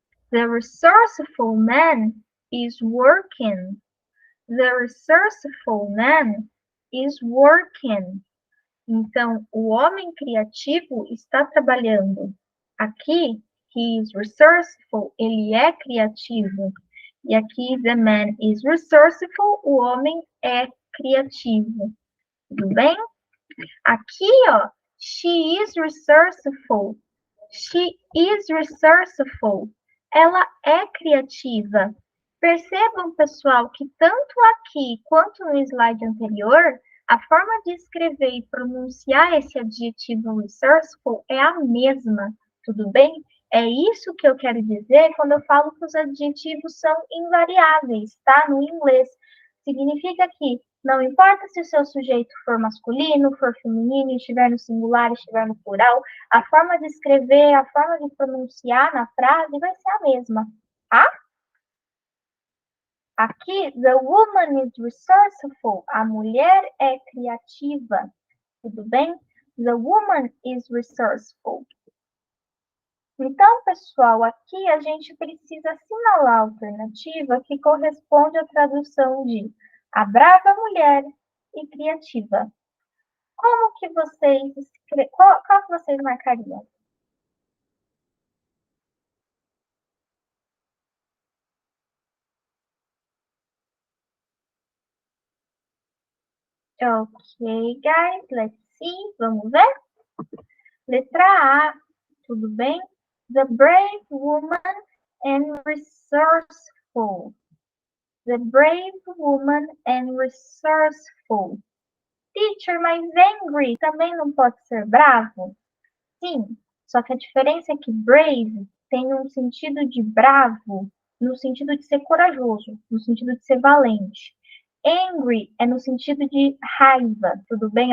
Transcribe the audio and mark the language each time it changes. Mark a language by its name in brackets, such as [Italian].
[English] The resourceful man is working. The resourceful man is working. [Portuguese] Então, o homem criativo está trabalhando. Aqui, [English] he is resourceful, [Portuguese] ele é criativo. E aqui, [English] the man is resourceful, [Portuguese] o homem é criativo. Tudo bem? Aqui, ó, [English] she is resourceful. She is resourceful. [Portuguese] Ela é criativa. Percebam, pessoal, que tanto aqui quanto no slide anterior, a forma de escrever e pronunciar esse adjetivo resourceful é a mesma, tudo bem? É isso que eu quero dizer quando eu falo que os adjetivos são invariáveis, tá? No inglês. Significa que não importa se o seu sujeito for masculino, for feminino, estiver no singular, estiver no plural, a forma de escrever, a forma de pronunciar na frase vai ser a mesma, tá? Aqui, [English] the woman is resourceful. [Portuguese] A mulher é criativa. Tudo bem? [English] The woman is resourceful. [Portuguese] Então, pessoal, aqui a gente precisa assinalar a alternativa que corresponde à tradução de a brava mulher e criativa. Como que vocês qual que vocês marcariam? [English] Ok, guys, let's see. [Portuguese] Vamos ver? Letra A, tudo bem? [English] The brave woman and resourceful. The brave woman and resourceful. [Portuguese] Teacher, mas angry também não pode ser bravo? Sim, só que a diferença é que brave tem um sentido de bravo, no sentido de ser corajoso, no sentido de ser valente. Angry é no sentido de raiva, tudo bem?